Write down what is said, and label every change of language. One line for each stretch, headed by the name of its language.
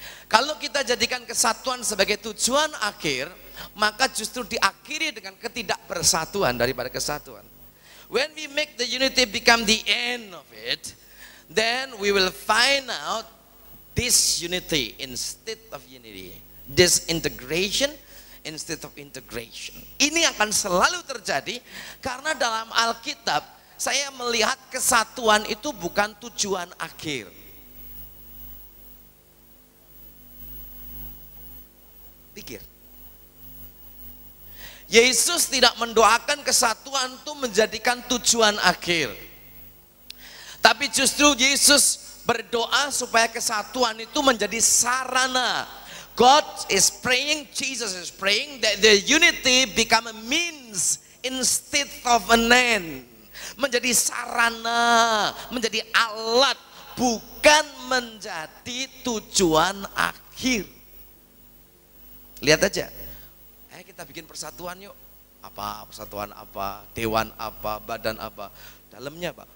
Indonesian: Kalau kita jadikan kesatuan sebagai tujuan akhir, maka justru diakhiri dengan ketidakbersatuan daripada kesatuan.
English: When we make the unity become the end of it, then we will find out disunity instead of unity. Disintegration instead of integration.
Indonesian: Ini akan selalu terjadi karena dalam Alkitab saya melihat kesatuan itu bukan tujuan akhir. Pikir. Yesus tidak mendoakan kesatuan itu menjadikan tujuan akhir. Tapi justru Yesus berdoa supaya kesatuan itu menjadi sarana.
English: God is praying, Jesus is praying that the unity become a means instead of an end.
Indonesian: Menjadi sarana, menjadi alat, bukan menjadi tujuan akhir. Lihat aja, kita bikin persatuan yuk. Apa, persatuan apa, dewan apa, badan apa. Dalamnya apa?